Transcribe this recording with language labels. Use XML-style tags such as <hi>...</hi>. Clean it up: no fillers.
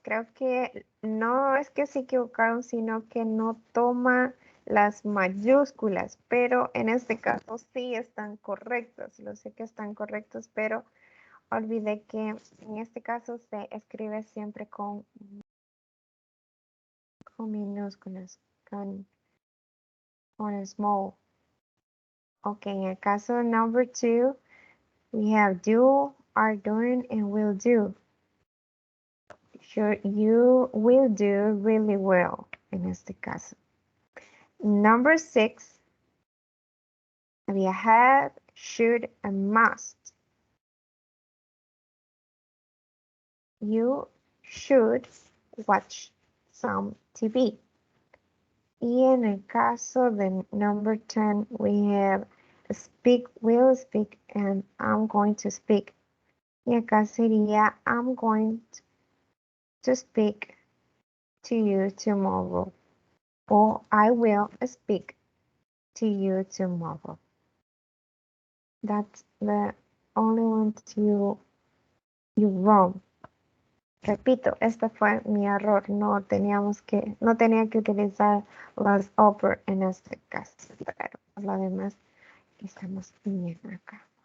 <es>Creo que no es que se equivocaron, sino que no toma las mayúsculas, pero en este caso sí están correctos. Lo sé que están correctos, pero olvidé que en este caso se escribe siempre con minúsculas, con small.</es> <en>Okay,</en> <es>en el caso</es> <en>number 2, we have do, are doing, and will do. Sure, you will do really well</en> <es>en este caso.</es> <en>Number 6, we have, should, and must. You should watch some TV.</en> <es>Y en el caso de</es> <en>number 10, we have speak, will speak, and I'm going to speak.</en> <es>Y acá sería</es> <en>I'm going to speak to you tomorrow. Or I will speak to you tomorrow. That's the only want you wrong.</en> <es>Repito, este fue mi error. No tenía que utilizar las upper en este caso, pero por lo demás estamos bien acá.</es>